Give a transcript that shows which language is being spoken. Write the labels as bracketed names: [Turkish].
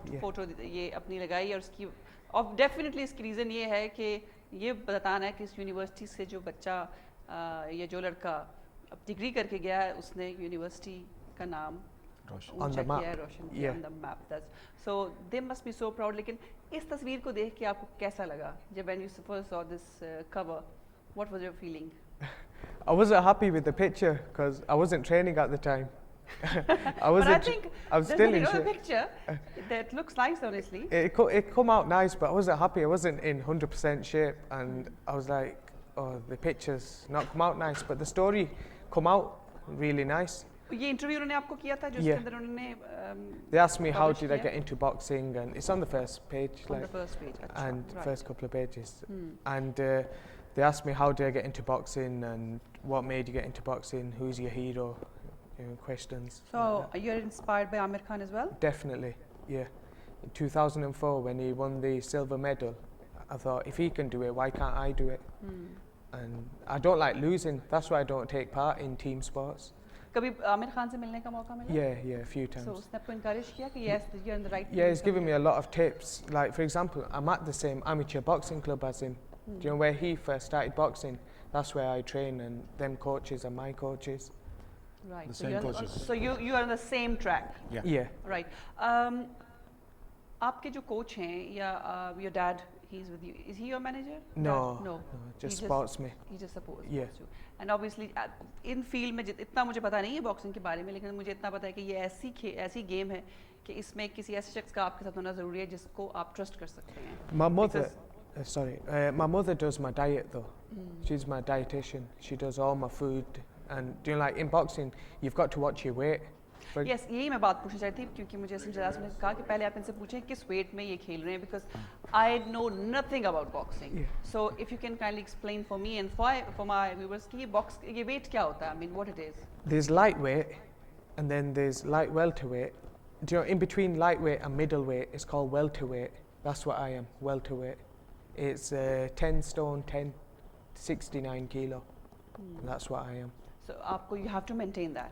[Urdu] Photo یہ اپنی لگائی, اور اس کی اور ڈیفینیٹلی اس کی ریزن یہ ہے کہ یہ بتانا ہے کہ اس یونیورسٹی سے جو بچہ یا جو لڑکا ڈگری کر کے گیا ہے اس نے یونیورسٹی کا نام اونچا کیا ہے, روشن کیا on the map. [English] So they must be so proud. [Urdu] لیکن اس تصویر کو دیکھ کے آپ کو کیسا لگا جب when you first saw this cover? [English] What was your feeling? I wasn't happy with the picture because I wasn't training at the time. But I think I'm still in the shape. picture that looks nice, honestly. It come out nice, but I wasn't happy. I wasn't in 100% shape, and I was like, oh, the pictures not come out nice, but the story come out really nice. [Urdu] یہ interview انہوں نے آپ کو کیا تھا جو اس کے اندر انہوں نے [English] They asked me how did I get into boxing, and it's on the first page, on the first page, and first couple of pages, and they asked me how did I get into boxing and what made you get into boxing, who's your hero, questions. So you're inspired by Amir Khan as well? Definitely, yeah. In 2004 when he won the silver medal, I thought if he can do it, why can't I do it? And I don't like losing, that's why I don't take part in team sports. [Urdu] کبھی عامر خان سے ملنے کا موقع ملا؟ [English] Yeah, a few times. [Urdu] So اس نے آپ کو encourage کیا کہ yes, you're in the right. [English] Yeah, he's given me a lot of tips. Like for example, I'm at the same amateur boxing club as him. Do you know where he first started boxing? That's where I train, and them coaches are my coaches. Right. The same coaches. So you are on the same track. Yeah. Right. [Urdu] آپ کے جو coach ہیں یا your dad, he's with you. [English] Is he your manager? No, just supports me. He just supports Yeah. you. [Urdu] And obviously in field میں اتنا مجھے پتا نہیں ہے باکسنگ کے بارے میں, لیکن مجھے اتنا پتا ہے کہ یہ ایسی گیم ہے کہ اس میں کسی ایسے شخص کا آپ کے ساتھ ہونا ضروری ہے جس کو آپ ٹرسٹ کر سکتے ہیں. [English] My mother does my diet though. She's my dietitian. She does all my food, and you know, like in boxing you've got to watch your weight. [Urdu] یس, یہی میں بات پوچھنا چاہتی تھی کیونکہ مجھے سمجھا نے کہا کہ پہلے آپ ان سے پوچھیں کس ویٹ میں یہ کھیل رہے ہیں, because I know nothing about boxing. [English] So if you can kindly explain for me and for my viewers کہ یہ weight کیا ہوتا ہے, I mean what it is. There's lightweight and then there's light welterweight. Do you know, in between lightweight and middleweight it's called welterweight. That's what I am, welterweight. It's 10 stone 10, 69 kilo. That's what I am. So آپ کو you have to maintain that.